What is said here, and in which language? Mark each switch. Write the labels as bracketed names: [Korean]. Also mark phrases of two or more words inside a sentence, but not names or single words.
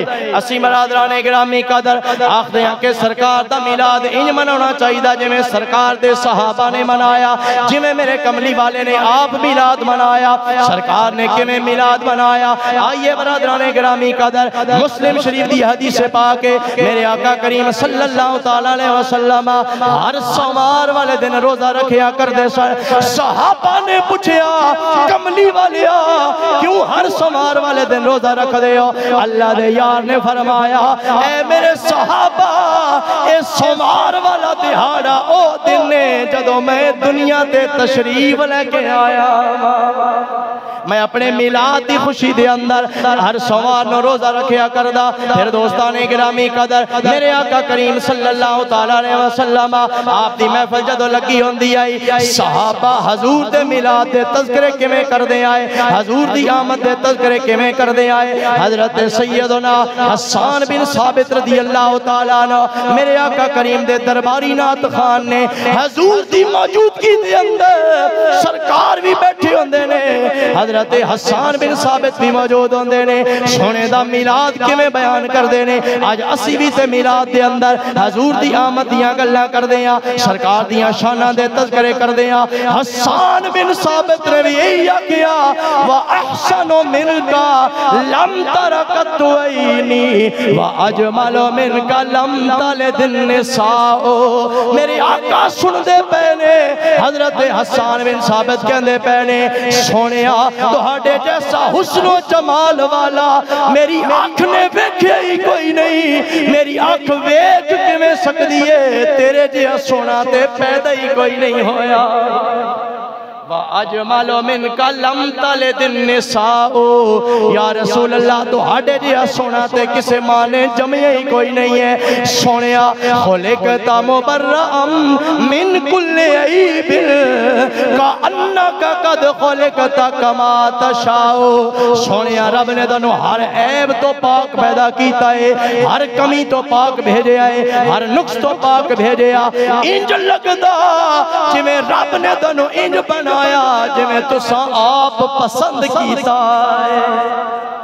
[Punjabi] اسیں برادرانِ گرامی قدر آکھدے ہاں کہ سرکار دا میلاد انج منانا چاہیے جیویں سرکار دے صحابہ نے منایا جیویں میرے کملی والے نے آپ میلاد منایا سرکار نے کیویں میلاد منایا. آئیے برادرانِ گرامی قدر مسلم شریف دی حدیث پاک ہے میرے آقا کریم [Arabic] صلى الله تعالى عليه وسلم [Punjabi] ہر سوموار والے دن روزہ رکھیا کردے سن. صحابہ نے پچھیا کملی والیا کیوں ہر سوموار والے دن روزہ رکھدے ہو? اللہ دے یار نے فرمایا اے میرے صحابہ اے سوموار والا دیہاڑا او دن نے جدوں میں دنیا تے تشریف لے کے آیا میں اپنے میلاد کی خوشی دے اندر ہر سوموار نوں روزہ رکھیا کردا. فیر دوستانِ گرامی قدر میرے آقا کریم [Arabic] صلى الله تعالى عليه وسلم [Punjabi] آپ دی محفل جدوں لگی ہوندی آئی صحابہ حضور دے میلاد دے تذکرے کیویں کردے آئے حضور دی آمد دے تذکرے کیویں کردے آئے. حضرت سیدنا حسن بن ثابت [Arabic] رضي الله تعالى عنه [Punjabi] میرے آقا کریم دے درباری نعت خوان نے حضور دی موجودگی دے اندر سرکار وی بیٹھے ہوندے نے حضرت حسن بن ثابت وی موجود ہوندے نے سوہنے دا میلاد کیویں بیان کردے نے. اج اسیں وی تے میلاد دے اندر حضور دی آمد دیاں گلاں کردے آں سرکار دیاں شاناں دے تذکرے کردے آں. حسن بن ثابت نے وی ایہی آکھیا [Arabic] وأحسن منك لم ترَ قط عيني وأجمل منك لم تلد النساء. [Punjabi] میرے آقا سندے پئے نے حضرت حسن بن ثابت کہندے پئے نے سوہنیا تہاڈے جیسا حسن و جمال والا میری اکھ نے ویکھیا ہی کوئی نہیں میری اکھ ویکھ کیویں سکدی ہے تیرے جیہا سوہنا تے پیدا ہی کوئی نہیں ہویا. [Arabic] أجمل منك لم تلد النساء يا رسول الله [Punjabi] تہاڈے جیہا سوہنا تے کسے ماں نے جمیا ہی کوئی نہیں ہے. [Arabic] سوہنیا خلقت مبرأً من كل عيب كأنك قد خلقت كما تشاء. [Punjabi] سوہنیا رب نے تینوں ہر عیب توں پاک پیدا کیتا ہے ہر کمی توں پاک بھیجیا ہے ہر نقص توں پاک بھیجیا. انج لگدا جیویں رب نے تینوں انج بنا جیویں تساں آپ پسند کیتا ہے.